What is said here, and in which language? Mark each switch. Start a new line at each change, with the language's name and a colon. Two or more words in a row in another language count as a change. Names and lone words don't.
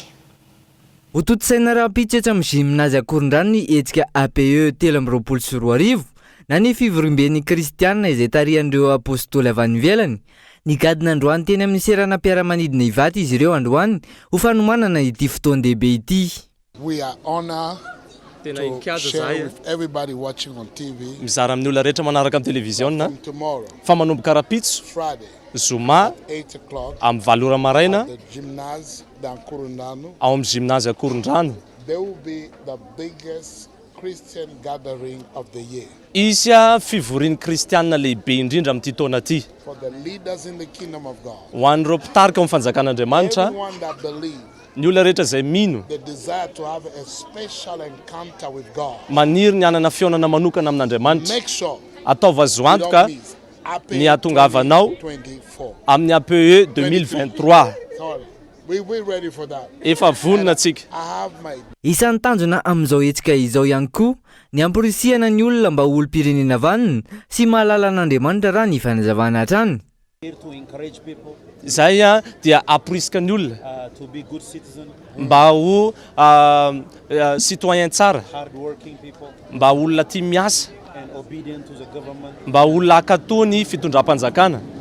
Malagasy: Ho totosaina Rampitso etsy amin'ny gymnase Ankorondrano ny etsika APE 324 na ny fivoriam-ben'ny kristiana izay tarihan'ireo apôstôly avy any ivelany. Ny gadina androany teny amin'ny serana mpiara-manidina ivaty izy ireo androany ho fanomanana ity fotoan-dehibe ity.
English: We are honored to share with everybody watching on TV.
Malagasy: Mizara amin'ny olona rehetra manaraka amin'ny televizionna
English: Tomorrow,
Malagasy: fa manomboka Rapitso
English: Friday,
Malagasy: zoma
English: 8 o'clock,
Malagasy: amin'ny 7 ora maraina
English: the gymnase d'Ankorondrano,
Malagasy: ao amin'ny gymnase Ankorondrano.
English: there will be the biggest Christian gathering of the year.
Malagasy: Isya fivorian'ny kristianina lehibe indrindra amin'ity taona ity.
English: For the leaders in the kingdom of God,
Malagasy: Ho an'ireo mpitarika amin'ny fanjakan'Andriamanitra,
English: everyone that believe,
Malagasy: ny olona rehetra izay mino
English: they desire to have a special encounter with God.
Malagasy: maniry ny anana fionana manokana amin'Andriamanitra.
English: Make sure
Malagasy: Ataova azo antoka ny ahatongavanao 24. amin'ny APE 2023.
English: Sorry. We're ready for that.
Malagasy: Efa vonona atsika.
English: I have my
Malagasy: Isan'ny tanjona amin'izao etsika izao ihany koa ny amporisihana ny olona mba olo-pirenena vanina sy mahalala an'Andriamanitra raha ny fanazavana hatrany. Zay a dia aporisika ny olona mba ho citoyen tsara, mba olona tia miasa, mba olona akatò ny fitondram-panjakana.